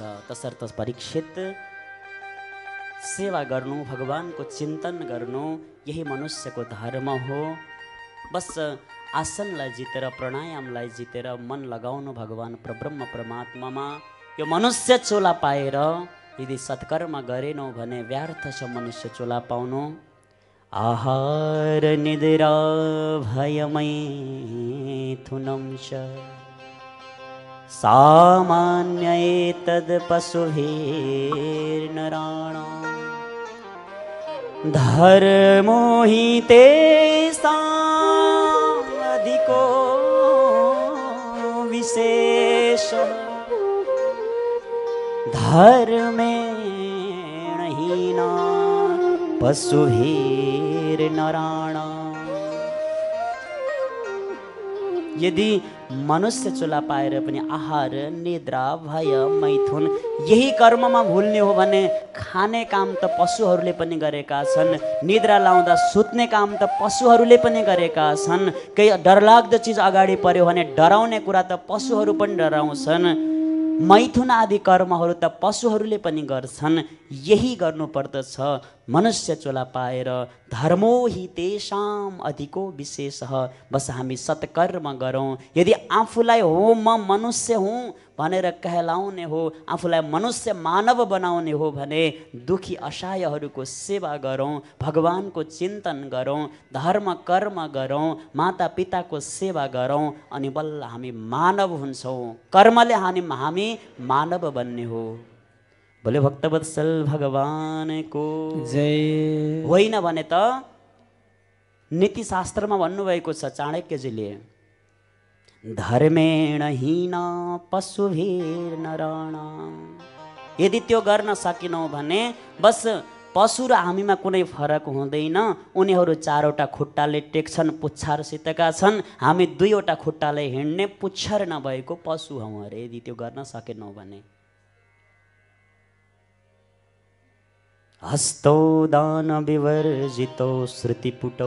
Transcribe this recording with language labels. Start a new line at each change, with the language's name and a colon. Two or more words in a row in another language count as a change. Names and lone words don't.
Nepali: तसर्थ परीक्षित सेवा गर्नु, भगवानको चिन्तन गर्नु यही मनुष्यको धर्म हो। बस आसनलाई जितेर, प्राणायामलाई जितेर मन लगाउनु भगवान परब्रह्म परमात्मामा। यो मनुष्य चोला पाएर यदि सत्कर्म गरेनौँ भने व्यर्थ छ मनुष्य चोला पाउनु।
Sanskrit: आहार निद्रा भयमैथुनं च सामान्य एतद् पशुभिर्नराणाम्। धर्मो हि तेषाम् अधिको विशेषः धर्मेण हीना पशुभिर्नराणाम्।
Nepali: यदि मनुष्य चुला पाएर पनि आहार निद्रा भय मैथुन यही कर्ममा भुल्ने हो भने खाने काम त पशुहरूले पनि गरेका छन्, निद्रा लाउँदा सुत्ने काम त पशुहरूले पनि गरेका छन्, केही डरलाग्दो चिज अगाडि पर्यो भने डराउने कुरा त पशुहरू पनि डराउँछन्, मैथुन आदि कर्महरू त पशुहरूले पनि गर्छन्। यही गर्नुपर्दछ। मनुष्य चोला पाएर
Sanskrit: धर्मो हि तेषाम् अधिको विशेषः।
Nepali: बस हामी सत्कर्म गरौँ। यदि आफूलाई हो म मनुष्य हुँ भनेर कहलाउने हो, आफूलाई मनुष्य मानव बनाउने हो भने दुखी असहायहरूको सेवा गरौँ, भगवानको चिन्तन गरौँ, धर्म कर्म गरौँ, माता पिताको सेवा गरौँ, अनि बल्ल हामी मानव हुन्छौँ। कर्मले हामी मानव बन्ने हो। बोले भक्तवत्सल भगवानको जय। होइन भने त नीतिशास्त्रमा भन्नुभएको छ चाणक्यजीले,
Sanskrit: धर्मेण हीना पशुभिर्नराणाम्।
Nepali: यदि त्यो गर्न सकेनौँ भने बस पशु र हामीमा कुनै फरक हुँदैन। उनीहरू चारवटा खुट्टाले टेक्छन्, पुच्छरसितका छन्, हामी दुईवटा खुट्टाले हिँड्ने पुच्छर नभएको पशु हौँ अरे। यदि त्यो गर्न सकेनौँ भने
Sanskrit: हस्तो दान विवर्जितो श्रुतिपुटो।